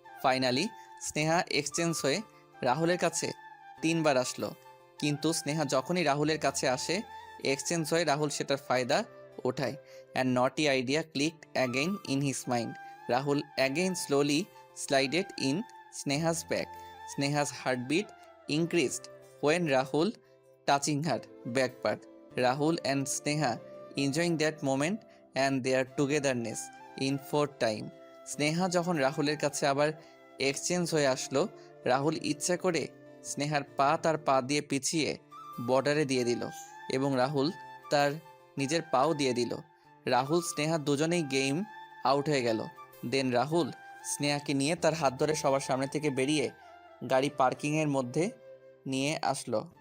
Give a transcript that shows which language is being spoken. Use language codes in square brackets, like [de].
[bn] Finally Sneha exchange হয়ে রাহুলের কাছে 3বার আসলো, কিন্তু স্নেহা যখনই রাহুলের কাছে আসে এক্সচেঞ্জ হয়ে রাহুল সেটার ফায়দা ওঠায়। [en] And naughty idea clicked again in his mind. Rahul again slowly slided in Sneha's back. [bn] স্নেহাস heartbeat increased [en] when Rahul touching her back part. Rahul and Sneha enjoying that moment and their togetherness in fourth time. [bn] Sneha যখন রাহুলের কাছে আবার exchange হয়ে আসলো, রাহুল ইচ্ছা করে স্নেহার পা তার পা দিয়ে পিছিয়ে বর্ডারে দিয়ে দিল এবং রাহুল তার নিজের পাও দিয়ে দিল। রাহুল স্নেহা দুজনেই গেম আউট হয়ে গেল। দেন রাহুল স্নেহাকে নিয়ে তার হাত ধরে সবার সামনে থেকে বেরিয়ে গাড়ি পার্কিংয়ের মধ্যে নিয়ে আসলো।